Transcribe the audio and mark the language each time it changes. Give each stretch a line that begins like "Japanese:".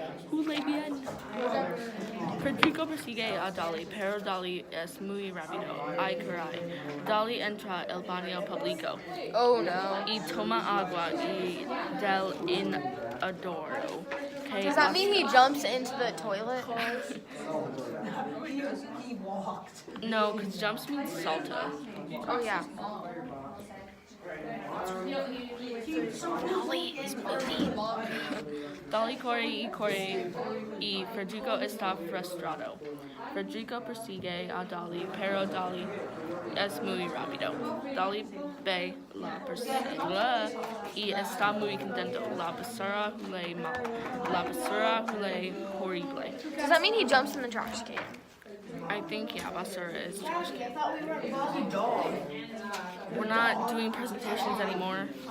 Spanish: Hule bien. Federico persigue a Dolly, pero Dolly es muy rápido. Ay, caray. Dolly entra el baño público.
English: Oh no.
Spanish: Y toma agua y del inodoro.
English: Does that mean he jumps into the toilet? He walked. No, because jumps means salta. Oh yeah. Dolly is moody.
Spanish: Dolly corre y Federico está frustrado. Federico persigue a Dolly, pero Dolly es muy rápido. Dolly ve la basura y está muy contento. La basura huele mal. La basura huele horrible.
English: Does that mean he jumps in the trash can? I think, yeah, basura is trash can. We're not doing presentations anymore.